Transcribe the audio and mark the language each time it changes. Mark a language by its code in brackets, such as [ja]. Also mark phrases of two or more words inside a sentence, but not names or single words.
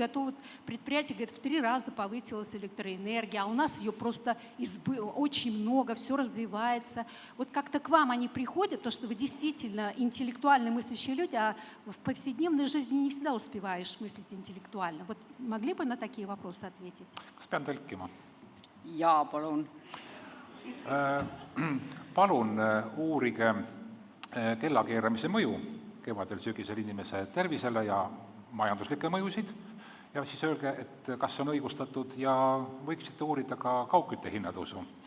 [ru] А то вот предприятие, говорит, в 3 раза повысилась электроэнергия, а у нас ее просто очень много, все развивается. Вот как-то к вам они приходят, то, что вы действительно интеллектуально мыслящие люди, а в повседневной жизни не всегда успеваешь мыслить интеллектуально. Вот могли бы на такие вопросы ответить? [et] Kas pean tõlkima? Jaa, palun. Palun uurige kellakeeramise mõju kevadel sügisel inimese tervisele ja majanduslikke mõjusid ja siis öelge, et kas on õigustatud ja võiksite uurida ka kaugkütte hinnatõusu.